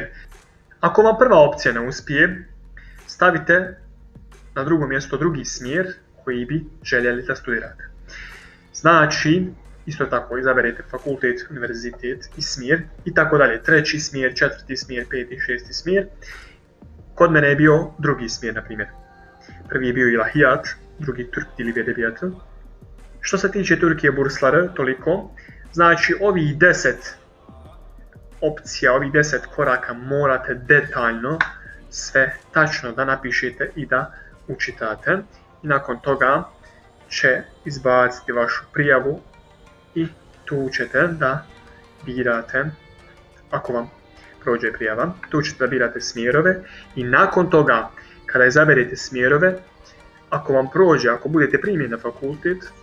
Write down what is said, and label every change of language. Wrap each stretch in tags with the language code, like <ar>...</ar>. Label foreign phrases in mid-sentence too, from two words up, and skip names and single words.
<bs>Ako vam prva opcija ne uspije, stavite na drugo mjesto drugi smjer koji bi željeli da studirate. Znači, isto tako izaberete fakultet, univerzitet i smjer i tako dalje. Treći smjer, četvrti smjer, peti, šesti smjer Kod mene je bio drugi smjer, na primjer. Prvi je bio ilahijat, drugi</bs> <tr>Türk dili ve edebiyatı.</tr> <bs>Što se tiče Türkiye bursları, toliko. Znači, ovih 10 opcija, ovih 10 koraka morate detaljno sve tačno da napišete i da učitate. I nakon toga će izbaciti vašu prijavu i tu ćete da birate, ako vam prođe prijava, tu ćete da birate smjerove i nakon toga, kada izaberete smjerove, ako vam prođe, ako budete primljeni na fakultet,</bs>